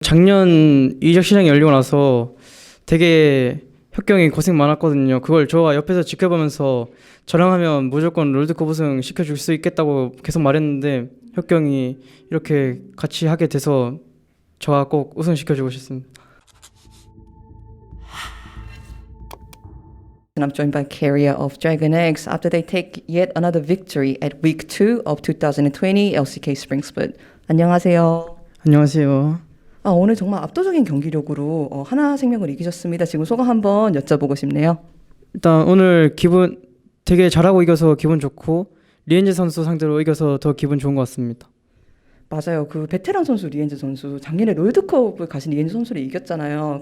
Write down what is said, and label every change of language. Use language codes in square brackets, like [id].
[ko] 작년 이적 시장이 열리고 나서 되게 혁경이 고생 많았거든요. 그걸 저가 옆에서 지켜보면서 저랑 하면 무조건 롤드컵 우승 시켜줄 수 있겠다고 계속 말했는데 혁경이 이렇게 같이 하게 돼서 저가 꼭 우승 시켜주고 싶습니다. [en] And I'm joined by Carrier of Dragon Eggs after they take yet another victory at week 2 of 2020 LCK Spring Split. [ko] 안녕하세요. 안녕하세요. 오늘 정말 압도적인 경기력으로 하나생명을 이기셨습니다. 지금 소감 한번 여쭤보고 싶네요. 일단 오늘 기분 되게 잘하고 이겨서 기분 좋고 리엔즈 선수 상대로 이겨서 더 기분 좋은 것 같습니다. 맞아요. 그 베테랑 선수 리엔즈 선수 작년에 롤드컵을 가신 리엔즈 선수를 이겼잖아요.